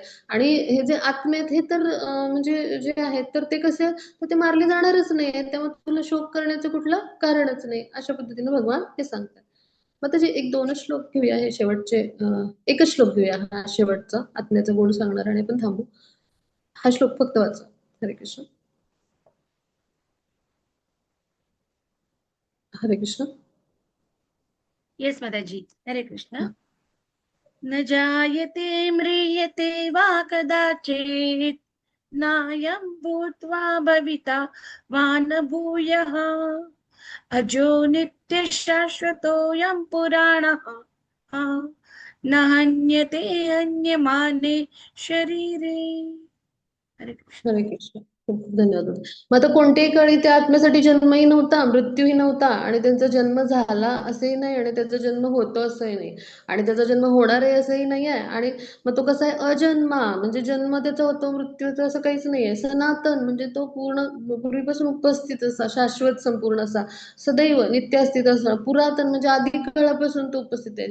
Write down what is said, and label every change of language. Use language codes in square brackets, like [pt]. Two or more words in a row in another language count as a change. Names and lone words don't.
[mr] आणि हे जे आत्मे आहेत हे तर म्हणजे जे आहेत तर ते कसे, तर ते मारले जाणारच नाही आहेत. त्यामुळे तुला शोक करण्याचं कुठलं कारणच नाही. अशा पद्धतीने भगवान हे सांगतात. मग त्याचे एक दोनच श्लोक घेऊया, हे शेवटचे एकच श्लोक घेऊया, हा शेवटचा आत्म्याचा गुण सांगणार, आणि आपण थांबू. हा श्लोक फक्त वाचा. हरे कृष्ण. हरे कृष्ण. येस माताजी, हरे कृष्ण. हा. [sa] न जायते म्रियते वा कदाचित् नायं भूत्वा भविता वा न भूयः अजो नित्यशाश्वतोऽयं पुराणः न हन्यते हन्यमाने शरीरे. [mr] हरे कृष्ण. हरे कृष्ण. खूप खूप धन्यवाद. मग आता कोणत्याही काळी त्या आत्म्यासाठी जन्मही नव्हता, मृत्यूही नव्हता, आणि त्यांचा जन्म झाला असंही नाही, आणि त्याचा जन्म होतो असंही नाही, आणि त्याचा जन्म होणार आहे असंही नाही आहे. आणि मग तो कसा आहे, अजन्मा म्हणजे जन्म त्याचा होतो, मृत्यूचं असं काहीच नाही आहे. सनातन म्हणजे तो पूर्ण पूर्वीपासून उपस्थित असा, शाश्वत संपूर्ण असा, सदैव नित्य अस्तित्व असा, पुरातन म्हणजे आधी काळापासून तो उपस्थित आहे.